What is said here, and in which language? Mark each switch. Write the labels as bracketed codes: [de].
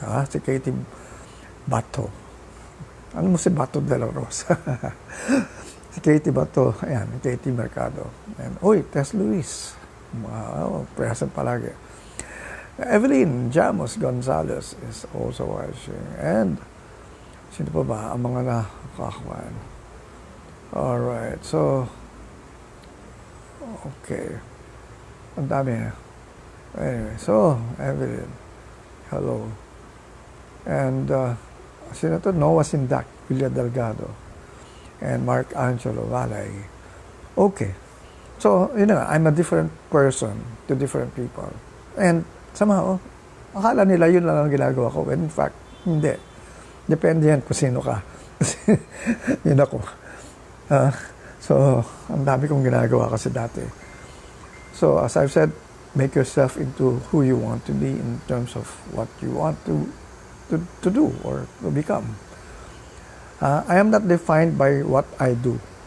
[tl] Si Katie Bato. Ano mo si Bato de la Rosa? Si Katie Bato, ayan, Katie Mercado. And, Tess Luis. Wow, present palagi. [en] Evelyn Jamos Gonzalez is also watching. [tl] And, sino pa ba ang mga nakakakuan? Alright, so, okay. Ang dami. Anyway, so, Evelyn, hello. And, sino to? Noah Sindak, Villa Delgado, and Mark Angelo Malay. Okay. [en] So, I'm a different person to different people. [tl] And, somehow, akala nila yun lang ang ginagawa ko. [en] When in fact, [tl] hindi. Depende yan kung sino ka. Yun ako. So, ang dami kong ginagawa kasi dati. [en] So, as I've said, make yourself into who you want to be in terms of what you want to do or to become. I am not defined by what I do.